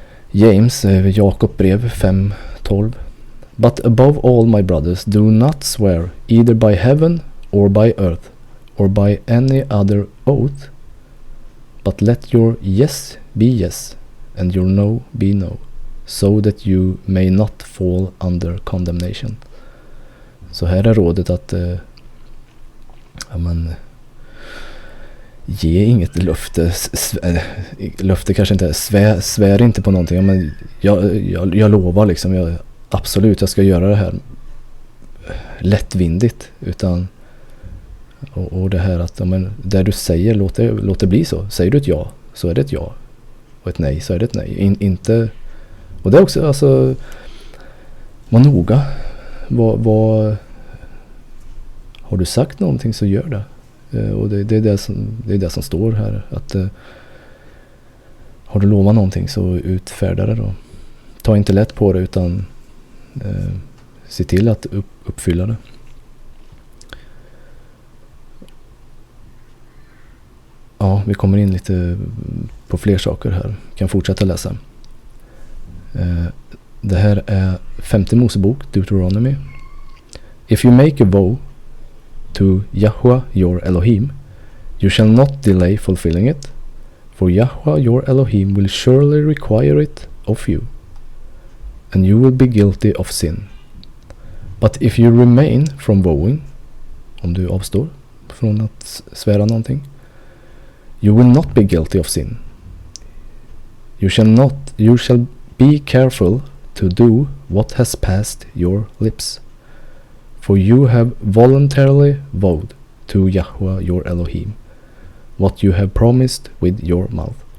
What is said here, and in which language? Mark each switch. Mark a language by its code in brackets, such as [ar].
[en] James, Jakob brev 5:12. But above all, my brothers, do not swear either by heaven or by earth or by any other oath, but let your yes be yes and your no be no, so that you may not fall under condemnation. [sv] Så här är rådet att ge inget löfte. Löfte kanske inte är, svär inte på någonting. Men jag lovar liksom, absolut jag ska göra det här lättvindigt, utan och det här att där du säger låt det bli så. Säger du ett ja så är det ett ja, och ett nej så är det ett nej. Inte, och det är också alltså var noga. Vad har du sagt någonting så gör det. Och det är det som står här, att har du lovat någonting så utfärda det då. Ta inte lätt på det, utan se till att uppfylla det. Ja, vi kommer in lite på fler saker här. Kan fortsätta läsa. Det här är 5:e Mosebok, Deuteronomy. [en] If you make a vow to Yahweh your Elohim, you shall not delay fulfilling it, for Yahweh your Elohim will surely require it of you, and you will be guilty of sin. But if you remain from vowing, [sv] om du avstår från att svära någonting, [en] you will not be guilty of sin. You shall be careful to do what has passed your lips, for you have voluntarily vowed to Yahweh your Elohim what you have promised with your mouth.